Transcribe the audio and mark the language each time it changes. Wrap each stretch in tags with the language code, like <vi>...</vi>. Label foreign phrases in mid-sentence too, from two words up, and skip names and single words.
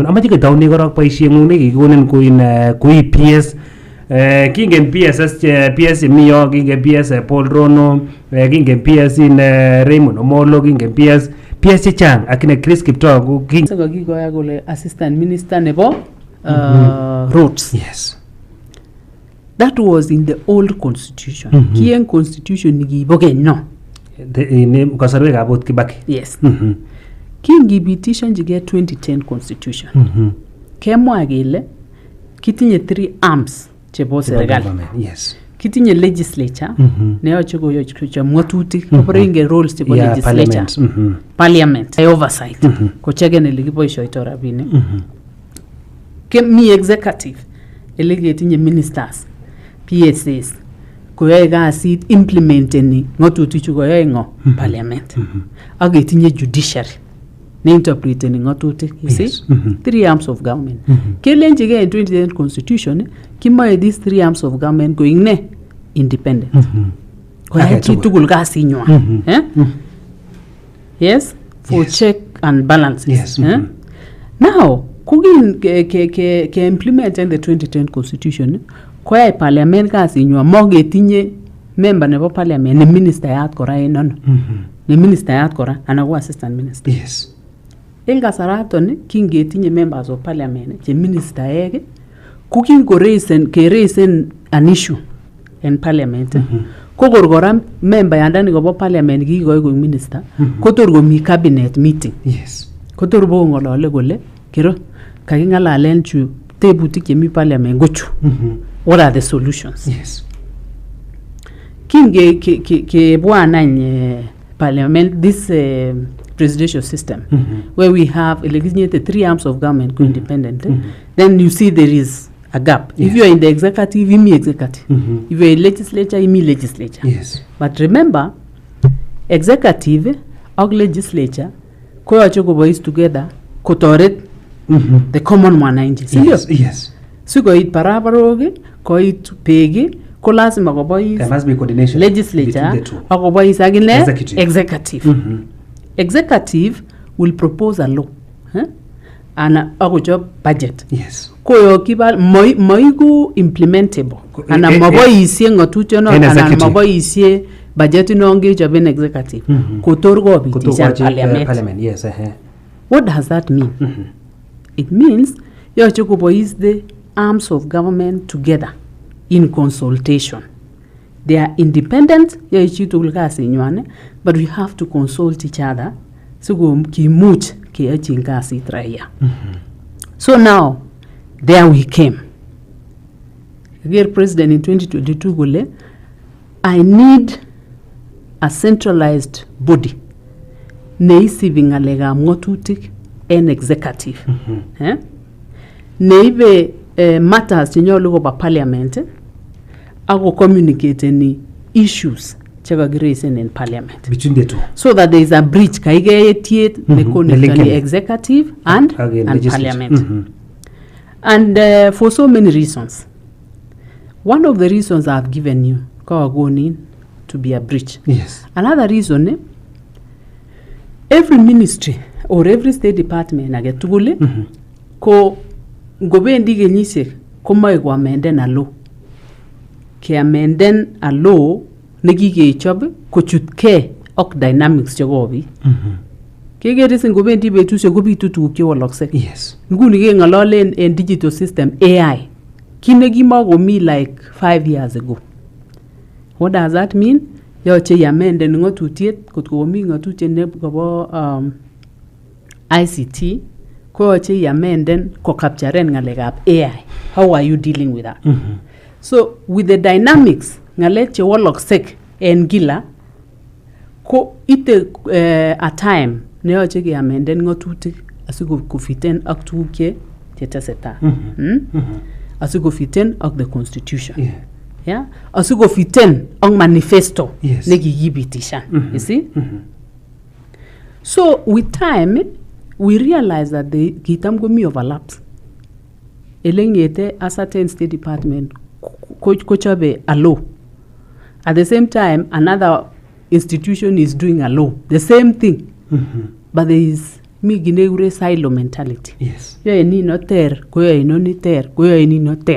<kln>Amache ketaune korok boisieng'ung nekikikonin kui PS kingen PS mi yo, kingen PS Paul Rono, kingen PS in Raymond Omolo, kingen PS chechang akine Chris Kiptoo kikoya kole</kln> <en>assistant minister</en> <kln>nebo roads.</kln> <en>Yes. That was in the old constitution.</en> <kln>Kien constitution nikibo Kenya. Kasarwek abot Kibaki.</kln> <en>Yes.</en> <kln>Kingipitishan jige 2010 constitution. Kemwa kele kitinye 3 arms chebo serikali.</kln> <en>Yes.</en> <kln>Kitinye legislature ne yoche kochom ng'atutik</kln> <en>operating roles</en> <kln>chebo</kln> <en>legislature, parliament, oversight,</en> <kln>kocheken ele kiboisioito rabinik. Mi executive ele ketinye</kln> <en>ministers, PSAs,</en> <kln>koyoe kasit implementeni ng'atutik chu koyoe ngo parliament. Ak ketinye judiciary ne interpreteni ng'atutik.</kln> <en>You see? 3 arms of government. Kelenjige in 2010 constitution, kimoe these 3 arms of government going ne independent.</en> <kln>Koyai chi tugul kasinywan.</kln> <en>Yes? For check and balances. Yes. Now,</en> <kln>kugin ke</kln> <en>implement in the 2010 constitution,</en> <kln>koyai parliament kasinywan mogetinye member nebo parliament ne ministayat kora enono. Ne ministayat kora ana ko assistant minister.</kln> <en>Yes.</en> <kln>En kasaraton kingetinye</kln> <en>members of parliament</en> <kln>che ministaek ko kingoreisen</kln> <en>an issue in parliament.</en> <kln>Ko kora member yandani kobo parliament kikoi ko minister kotor komi</kln> <en>cabinet meeting. Yes.</en> <kln>Kotor bo ngolole kole kero kakingalalen chu tebutik chemi parliament gochu.</kln> <en>What are the solutions? Yes.</en> <kln>Kinge ke</kln> <en>bwana parliament this presidential system where we have the 3 arms of government go independent, then you see there is a gap. Yes. If you are in the executive, you mean executive. If you are in legislature, you mean legislature. Yes. But remember, executive and legislature</en> <kln>koyoche kobois</kln> <en>together</en> <kln>kotoret the</kln> <en>common mwananchi. Yes. Yes. So</en> <kln>koit barabarok, koit pegi, ko lazima kobois</kln> <en>there must be coordination</en> <kln>legislature ak kobois agine executive.</kln> <en>Executive will propose a law and</en> <kln>akochob</kln> <en>budget. Yes.</en> <kln>Koyo kibal moiku implementable ana maboisie ng'atutiono ana maboisie budget no ngechoben executive kotor kobitisha parliament.</kln> <en>Yes. What does that mean? It means</en> <kln>yoche kobois</kln> <en>the arms of government together in consultation. They are independent, but we have to consult each other. So So now, there we came. Dear President in 2022, I need a centralized body.</en> <kln>Neisiving alega ngotutik</kln> <en>and executive.</en> <kln>Neibe matters chinyolo ba parliament.</kln> <en>Ako communicate any issues</en> <kln>chagagiraisen</kln> <en>in parliament between the two, so that there is a bridge</en> <kln>kaigetiet</kln> <en>the connection executive and parliament. And for so many reasons. One of the reasons I've given you going to be a bridge. Yes. Another reason, every ministry or every state department</en> <kln>agetugule ko gobendi genyise komoe ko amenden</kln> <en>a law.</en> <kln>Ke amenden</kln> <en>a law</en> <kln>nekikechob kochutke ak dynamics chekobi. Kekerisin kobendi betusiek kobitu tuguk chewalokse.</kln> <en>Yes.</en> <kln>Nguni keng'ololen en</kln> <en>digital system AI.</en> <kln>Kine kimakomi</kln> <en>like 5 years ago. What does that mean?</en> <kln>Yoche yamenden ng'otutiet kotko komi ng'otutiet nebo ICT koyoche yamenden ko capturen ng'alekab AI.</kln> <en>How are you dealing with that? So with the dynamics</en> <kln>ngalek che waloksek en gila ko ite</kln> <en>a time</en> <kln>ne yoche ke amenden ng'otutik asikofiten ak tuguk che tesetai. Asikofiten ak</kln> <en>the constitution. Yeah?</en> <kln>Asikofiten ak manifesto ne kikipitishan.</kln> <en>You see? So with time we realize that the</en> <kln>kitam komi</kln> <en>overlaps. Elengete a certain state department kochobe a law. At the same time, another institution is doing a law. The same thing. But there is</en> <kln>migineure</kln> <en>silo mentality. Yes.</en> <kln>Yo eni no ter, koyo eno ni ter, koyo eni no ter.</kln>